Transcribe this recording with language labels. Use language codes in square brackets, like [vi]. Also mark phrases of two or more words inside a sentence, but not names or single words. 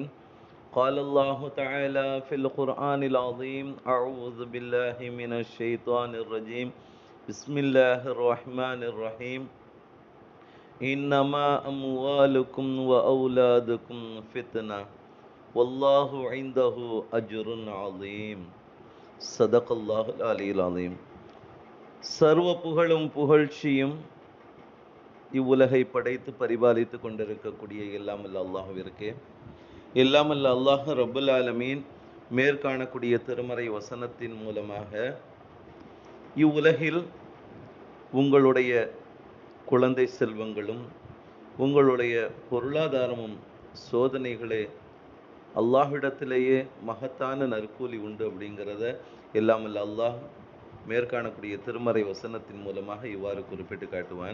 [ar] قال الله تعالى في القرآن العظيم: أعوذ بالله من الشيطان الرجيم. بسم الله الرحمن الرحيم. إنما أموالكم وأولادكم فتنة والله عنده أجر عظيم. صدق الله العلي العليم. [ta] சர்வ புகழும் புகழ்ச்சியும் இவ்வுலகை படைத்து பரிபாலித்து கொண்டிருக்கக்கூடிய எல்லாமல்ல அல்லாஹ்விற்கே. எல்லாமல்ல அல்லாஹ் [ar] رب العالمين [ta] மேற்காணக்கூடிய திருமறை வசனத்தின் மூலமாக இவ்வுலகில் உங்களுடைய குழந்தை செல்வங்களும் உங்களுடைய பொருளாதாரமும் சோதனைகளே அல்லாஹ்விடத்திலேயே மகத்தான நற்கூலி உண்டு அப்படிங்கிறத எல்லாமல்ல அல்லாஹ் மேற்காணக்கூடிய திருமறை வசனத்தின் மூலமாக இவ்வாறு குறிப்பிட்டு காட்டுவான்.